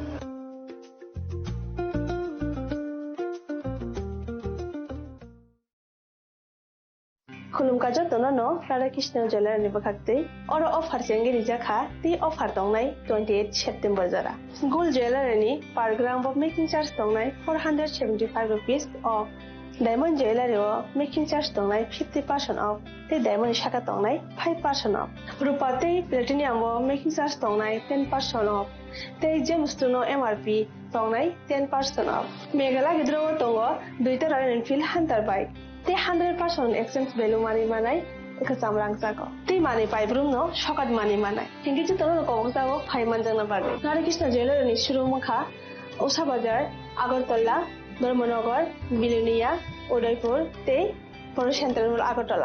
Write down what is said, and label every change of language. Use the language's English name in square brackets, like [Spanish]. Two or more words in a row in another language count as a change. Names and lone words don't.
[Kok Borok] खुलुमका जतननो राधाकृष्ण ज्वेलर नि बखाते और ऑफर चेंगे रिजाखा ती ऑफर दंनाय 28 सेप्टेम्बर जरा [English] gold jeweller [Kok Borok] नि [English] per gram of making charge [Kok Borok] दंनाय 475 [English] rupees off [Kok Borok] Diamond jewelry o [English] making charge [Kok Borok] tongnai 50% off. Te diamond shaka tongnai 5% off. Rupa te platinum o [English] making charge [Kok Borok] tongnai 10% off. Te gems tuno [English] MRP tongnai 10% off. [Kok Borok] Megala gidro tongo duita Royal Enfield Hunter bike. Te 100% [English] exchange value money [Kok Borok] manai ekasam rangsago. Te money pai brum no shokat money manai. Hingi chu tono ko bangsago 5 manjana bage. Nare Krishna jewelry ni shuru mukha Osha Bazar Agartala Dharmanagar, Bilunia, Udaipur, Te, Poro Central Agartala.